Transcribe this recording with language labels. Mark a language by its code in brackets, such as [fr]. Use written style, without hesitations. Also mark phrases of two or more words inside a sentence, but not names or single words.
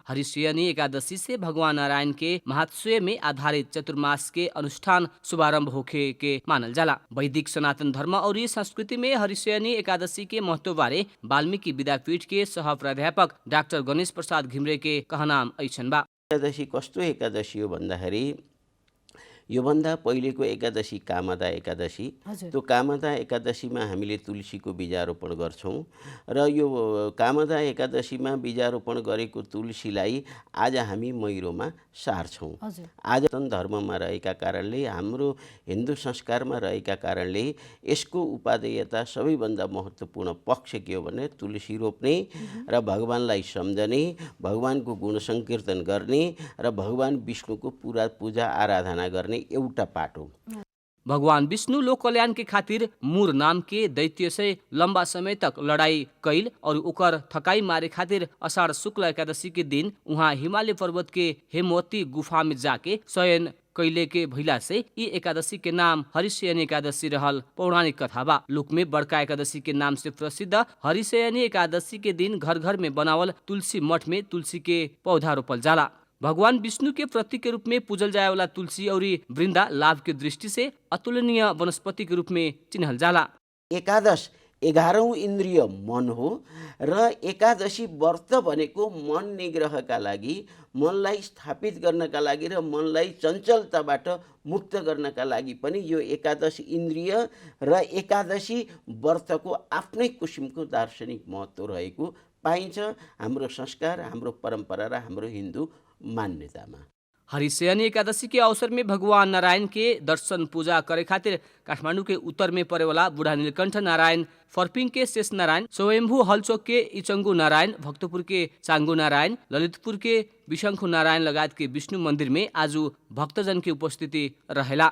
[bho] हरिशयनी एकादशी से भगवान नारायण के महात्म्य में आधारित चतुर्मास के अनुष्ठान शुभारंभ होखे के मानल जाला। वैदिक सनातन धर्म और संस्कृति में हरिशयनी एकादशी के महत्व बारे वाल्मीकि विद्यापीठ के सह प्राध्यापक डाक्टर गणेश प्रसाद घिम्रे के कहनाम ऐसन बा। [ne] एकादशी कस्तो एकादशी हो भन्दाखेरि योभन्दा पहिलेको एकादशी कामदा एकादशी, त्यो कामदा एकादशीमा हामीले तुलसीको बीजारोपण गर्छौँ र यो कामदा एकादशीमा बीजारोपण गरेको तुलसीलाई आज हामी मैरोमा सार्छौँ। आज धर्ममा रहेका कारणले हाम्रो हिन्दू संस्कारमा रहेका कारणले यसको उपादेयता सबैभन्दा महत्त्वपूर्ण पक्ष के हो भने तुलसी रोप्ने र भगवानलाई सम्झने, भगवानको गुण संकीर्तन गर्ने र भगवान विष्णुको पूरा पूजा आराधना गर्ने एउटा पाटो। [bho] भगवान विष्णु लोक कल्याण के खातिर मूर नाम के दैत्य से लंबा समय तक लड़ाई कैल और ओकर थकाई मारे खातिर अषाढ़ शुक्ल एकादशी के दिन वहाँ हिमालय पर्वत के हेमवती गुफा में जाके शयन कैले के भइला से ई एकादशी के नाम हरिशयनी एकादशी रहल पौराणिक कथा बा। लोक में बड़का एकादशी के नाम से प्रसिद्ध हरिशयनी एकादशी के दिन घर घर में बनावल तुलसी मठ में तुलसी के पौधा रोपल जाला। भगवान विष्णु के प्रतीक के रूप में पूजल जाए वाला तुलसी और वृंदा लाभ के दृष्टि से अतुलनीय वनस्पति के रूप में चिन्हल जाला। [ne] एकादश 11औं इन्द्रिय मन हो र एकादशी व्रत भनेको मन निग्रहका लागि, मनलाई स्थापित गर्नका लागि र मनलाई चञ्चलताबाट मुक्त गर्नका लागि पनि यो एकादश इन्द्रिय र एकादशी व्रतको आफ्नै किसिमको दार्शनिक महत्त्व रहेको पाइन्छ हाम्रो संस्कार, हाम्रो परम्परा र हाम्रो हिन्दू मान्यतामा। [bho] हरिशयनी एकादशी के अवसर में भगवान नारायण के दर्शन पूजा करे खातिर काठमाडौँ के उत्तर में पड़े वाला बूढ़ा नीलकंठ नारायण, फर्पिङ के शेष नारायण, स्वयंभू हलचोक के इचंगू नारायण, भक्तपुर के चांगू नारायण, ललितपुर के विशंखु नारायण लगायत के विष्णु मंदिर में आज भक्तजन की उपस्थिति रहेला।